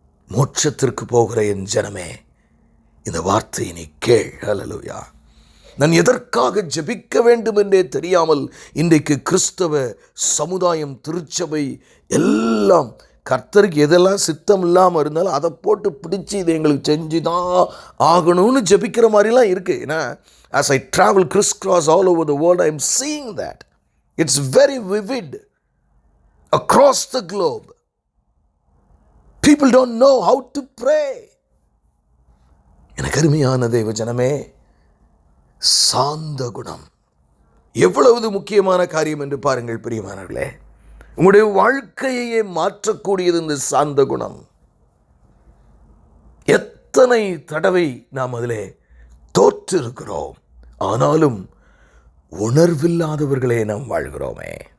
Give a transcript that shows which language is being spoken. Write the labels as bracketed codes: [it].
[ta] மோட்சத்திற்கு போகிற என் ஜனமே, இந்த வார்த்தையை நீ கேள். ஹல்லேலூயா. நான் எதற்காக ஜெபிக்க வேண்டும் என்றே தெரியாமல் இன்றைக்கு கிறிஸ்தவ சமுதாயம், திருச்சபை எல்லாம் கர்த்தருக்கு எதெல்லாம் சித்தம் இல்லாமல் இருந்தாலும் அதை போட்டு பிடிச்சி இதை எங்களுக்கு செஞ்சு தான் ஆகணும்னு ஜெபிக்கிற மாதிரிலாம் இருக்குது. ஏன்னா [en] as I travel crisscross all over the world, I am seeing that. It's very vivid across the globe. People don't know how to pray. [ta] எனக்கு அருமையான தேவ ஜனமே, சாந்த குணம் எவ்வளவு முக்கியமான காரியம் என்று பாருங்கள் பிரியமானவர்களே. உங்களுடைய வாழ்க்கையே மாற்றக்கூடியது இந்த சாந்த குணம். எத்தனை தடவை நாம் அதிலே தோற்றிருக்கிறோம், ஆனாலும் உணர்வில்லாதவர்களே நாம் வாழ்கிறோமே.